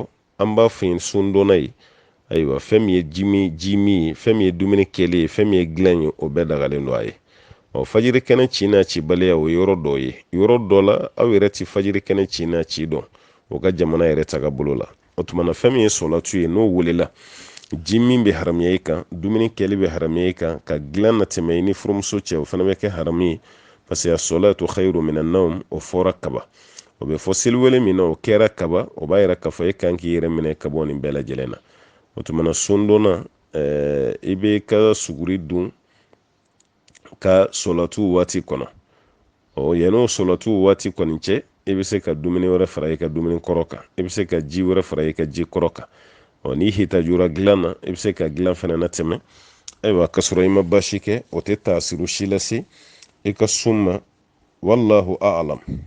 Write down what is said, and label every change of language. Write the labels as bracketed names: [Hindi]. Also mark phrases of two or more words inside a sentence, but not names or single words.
[Bambara] an b'a fɔ yen sundonna ye ayiwa fɛn min ye ji min ye fɛn min ye dumuni kɛlen ye fɛn min ye dilan ye o bɛɛ dagalen don a ye fajiri kɛnɛ ci n'a cibaliya o ye yɔrɔ dɔ ye yɔrɔ dɔ la aw yɛrɛ ti fajiri kɛnɛ ci n'a ci dɔn o ka jamana yɛrɛ taga bolo la o tuma na fɛn min ye sɔlatu ye n'o welela ji min bɛ haramuya i kan dumuni kɛli bɛ haramuya i kan ka dilan na tɛmɛ i ni furumuso cɛ o fana bɛ kɛ haramu ye [French] parce que [Arabic] الصلاة خير من النوم [Bambara] o fɔra kaba o bɛ fɔ seliwele min na o kɛra kaba o b'a yira k'a fɔ e kan k'i yɛrɛ minɛ ka bɔ nin bɛɛ lajɛlen na o tuma na sondonna i bɛ ka suguri dun ka sɔlatu waati kɔnɔ yan'o sɔlatu waati kɔni cɛ i bɛ se ka dumuni wɛrɛ fara i ka dumuni kɔrɔ kan i bɛ se ka ji wɛrɛ fara i ka ji kɔrɔ kan n'i hitajura dilan na i bɛ se ka dilan fɛnɛ na tɛmɛ ayiwa ka sɔrɔ i ma basi kɛ o tɛ taasiru si lase i ka sun ma [Arabic] والله أعلم